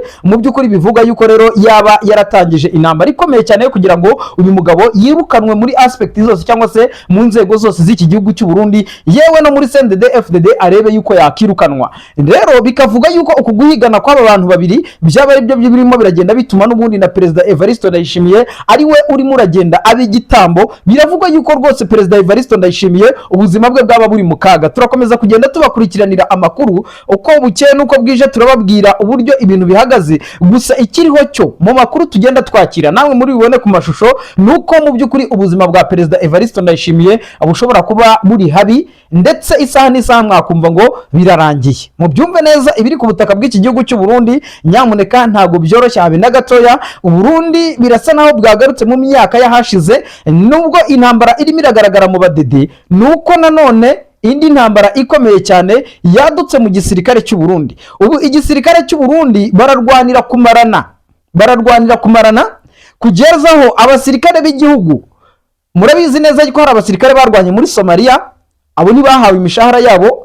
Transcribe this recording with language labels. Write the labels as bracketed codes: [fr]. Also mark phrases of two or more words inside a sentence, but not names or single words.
[rw] Mu by'ukuri bivuga yuko rero yaba yaratangije intambara ikomeye cyane yo kugira ngo uyu mugabo yirukanwe muri aspect zose, cyangwa se mu nzego zose z'iki gihugu cy'u Burundi, yewe no muri CNDD FDD arebe yuko yakirukanwa. Rero bikavuga yuko uku guhigana kw'aba bantu babiri byaba ari byo birimo biragenda bituma n'ubundi na Perezida Evariste Ndayishimiye ari we urimo uragenda abigitambo. Biravugwa yuko rwose Perezida Evariste Ndayishimiye ubuzima bwe bwaba buri mu kaga. Turakomeza kugenda tubakurikiranira amakuru uko bukeye nuko bwije, turababwira uburyo ibintu bihagaze. Gusa ikiriho cyo mu makuru tugenda twakira namwe muri bibone ku mashusho, nuko mu by'ukuri ubuzima bwa Perezida Evariste Ndayishimiye bushobora kuba buri habi, ndetse isaha n'isaha mwakumva ngo birarangiye. Mu byumve neza ibiri ku butaka bw'iki gihugu cy'u Burundi, Nyamuneka ntago byoroshye habe na gatoya. U Burundi birasa naho bwagarutse mu myaka yahashize, nubwo intambara irimo iragaragara mu badede, nuko nanone indi ntambara ikomeye cyane yadutse mu gisirikare cy'u Burundi. Ubu igisirikare cy'u Burundi bararwanira kumarana kugezaho abasirikare b'igihugu. Murabizi neza ko hari abasirikare barwanye muri Somalia, abo ni bahawe imishahara yabo.